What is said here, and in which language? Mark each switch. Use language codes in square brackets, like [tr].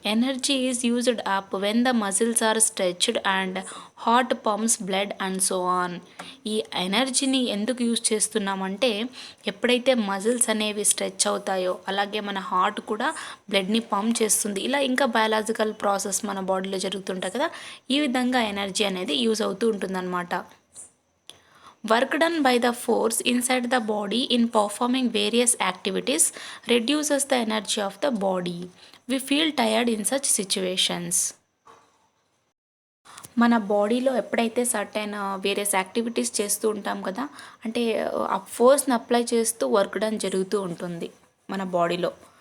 [en] Energy is used up when the muscles are stretched and heart pumps blood and so on. [te] ఈ ఎనర్జీని ఎందుకు use చేస్తున్నామంటే ఎప్పుడైతే muscles అనేవి స్ట్రెచ్ అవుతాయో అలాగే మన హార్ట్ కూడా బ్లడ్ని పంప్ చేస్తుంది. ఇలా ఇంకా బయాలజికల్ ప్రాసెస్ మన బాడీలో జరుగుతుంటాయి కదా, ఈ విధంగా ఎనర్జీ అనేది యూజ్ అవుతూ ఉంటుందన్నమాట. [en] Work done by the force inside the body in performing various activities reduces the energy of the body. We feel tired in such situations. [te] మన బాడీలో ఎప్పుడైతే సర్టైన్ వేరియస్ యాక్టివిటీస్ చేస్తూ ఉంటాం కదా, అంటే ఆ ఫోర్స్ని అప్లై చేస్తూ వర్క్ డన్ జరుగుతూ ఉంటుంది మన బాడీలో.